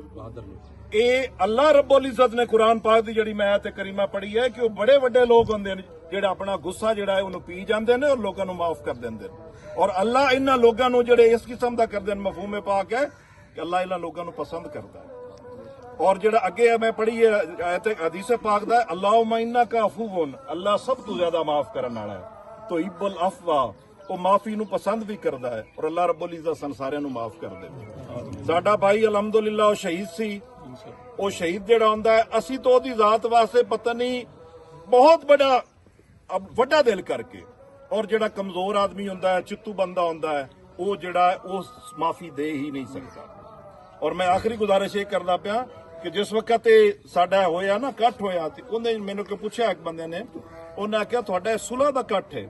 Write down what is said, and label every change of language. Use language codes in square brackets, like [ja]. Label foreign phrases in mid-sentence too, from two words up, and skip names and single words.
[pa] ਯੇ [ar] الله رب العزة [pa] ਨੇ ਕੁਰਾਨ ਪਾਕ ਦੀ ਜਿਹੜੀ ਮੈਂ ਆਇਤ ਕਰੀਮਾ ਪੜ੍ਹੀ ਹੈ ਕਿ ਵੋ ਬੜੇ ਵੱਡੇ ਲੋਗ ਹੁੰਦੇ ਨੇ ਜਿਹੜਾ ਅਪਣਾ ਗੁੱਸਾ ਜਿਹੜਾ ਹੈ ਉਹਨੂੰ ਪੀ ਜਾਂਦੇ ਨੇ ਔਰ ਲੋਕਾਂ ਨੂੰ ਮਾਫ਼ ਕਰ ਦਿੰਦੇ ਨੇ ਔਰ ਅੱਲ੍ਹਾ ਇਨ੍ਹਾਂ ਲੋਗਾਂ ਨੂੰ ਜਿਹੜੇ ਇਸ ਕਿਸਮ ਦਾ ਕਰਦੇ ਨੇ ਮਫ਼ਹੂਮ ਪਾਕ ਹੈ ਕਿ ਅੱਲ੍ਹਾ ਇਨ੍ਹਾਂ ਲੋਗਾਂ ਨੂੰ ਪਸੰਦ ਕਰਦਾ ਹੈ। ਔਰ ਜਿਹੜਾ ਅੱਗੇ ਮੈਂ ਪੜ੍ਹੀ ਹੈ ਆਇਤ ਹਦੀਸ ਪਾਕ ਦਾ [ar] اللهم إنك عفو, [pa] ਅੱਲ੍ਹਾ ਸਬ ਤੋ ਜ਼ਿਆਦਾ ਮਾਫ਼ ਕਰਨੇ ਵਾਲਾ ਹੈ ਤੋ [ar] حب العفو [pa] ਵੋ ਮਾਫ਼ੀ ਨੂੰ ਪਸੰਦ ਭੀ ਕਰਦਾ ਹੈ ਔਰ [ar] الله رب العزة [pa] ਸਨ ਸਾਰਿਆਂ ਨੂੰ ਮਾਫ਼ ਕਰ ਦੇ। ਸਾਡਾ ਭਾਈ ਅਲਹਮਦੁਲਿੱਲਾਹ ਵੋ ਸ਼ਹੀਦ ਸੀ, ਵੋ ਸ਼ਹੀਦ ਜਿਹੜਾ ਹੁੰਦਾ ਹੈ ਅਸੀ ਤੋ ਓਦੀ ਜ਼ਾਤ ਵਾਸਤੇ ਪਤਾ ਨਹੀਂ ਬਹੁਤ ਬੜਾ ਵੱਡਾ ਦਿਲ ਕਰਕੇ, ਔਰ ਜਿਹੜਾ ਕਮਜ਼ੋਰ ਆਦਮੀ ਹੁੰਦਾ ਹੈ, ਚਿੱਤੂ ਬੰਦਾ ਹੁੰਦਾ ਹੈ, ਉਹ ਜਿਹੜਾ ਉਹ ਮਾਫੀ ਦੇ ਹੀ ਨਹੀਂ ਸਕਦਾ। ਔਰ ਮੈਂ ਆਖਰੀ ਗੁਜ਼ਾਰਿਸ਼ ਇਹ ਕਰਦਾ ਪਿਆ ਕਿ ਜਿਸ ਵਕਤ ਇਹ ਸਾਡਾ ਹੋਇਆ ਨਾ ਇਕੱਠ ਹੋਇਆ, ਤੇ ਉਹਨੇ ਮੈਨੂੰ ਕਿ ਪੁੱਛਿਆ ਇੱਕ ਬੰਦੇ ਨੇ, ਉਹਨੇ ਆਖਿਆ ਤੁਹਾਡਾ ਸੁਲ੍ਹਾ ਦਾ ਇਕੱਠ ਹੈ।